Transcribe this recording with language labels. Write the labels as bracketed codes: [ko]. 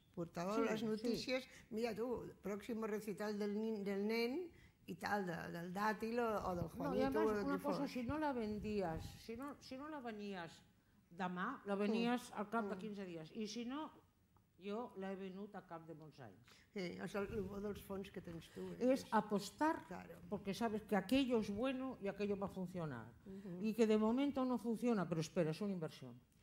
[ca] Portàveu les notícies, mira tu, pròxim recital del nen i tal, del Dàtil o del Juanito. [es] No, y además una cosa, si no la vendías, si no la venías [ca] demà, la venies al cap de 15 dies. I si no, jo l'he venut a cap de molts anys. És el bo dels fons que tens tu. [es] Es apostar, porque sabes que aquello es bueno y aquello va a funcionar. Y que de momento no funciona, pero espera, es una inversión.